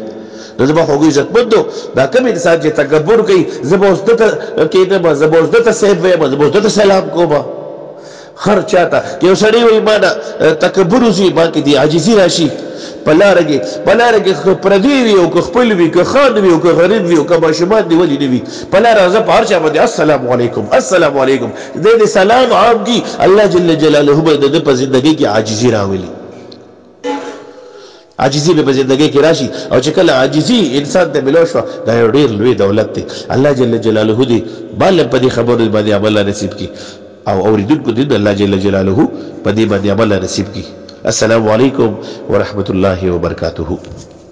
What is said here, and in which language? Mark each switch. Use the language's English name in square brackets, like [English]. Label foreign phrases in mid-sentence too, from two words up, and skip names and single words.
[Pashto] نو زما خوږو عزتمندو، دا کوم انسان چې تکبر کوي، زه به اوس ده ته کښېنم، زه به اوس ده ته صاحب ویم، زه به اوس ده ته سلام کوم، هر چاته یو سړی وایي ما نه تکبر وځي ما کې دي عاجزي راشي په لاره کې پردي وي او که خپل وي که خان وي او که غریب وي او که ماشومان دي ولې نه وي په لاره زه په هر چا باندې [Arabic] السلام علیکم السلام علیکم [Pashto] د سلام عام کی [Arabic] الله جل جلاله [Pashto] به د په زندگی کې عاجزي راولي عاجزي به زندگی کې راشي او چې کله عاجزي انسان ته ملو شو دا یو ډیر لوی دولت دی [Arabic] الله جل جلاله [Pashto] دې بل په دې خبرو باندې عمل نصیب کی او اوریدونکو دې [Arabic] الله جل جلاله [Pashto] په دې باندې عمل نصیب کی [Arabic] السلام علیکم ورحمۃ اللہ وبرکاتہ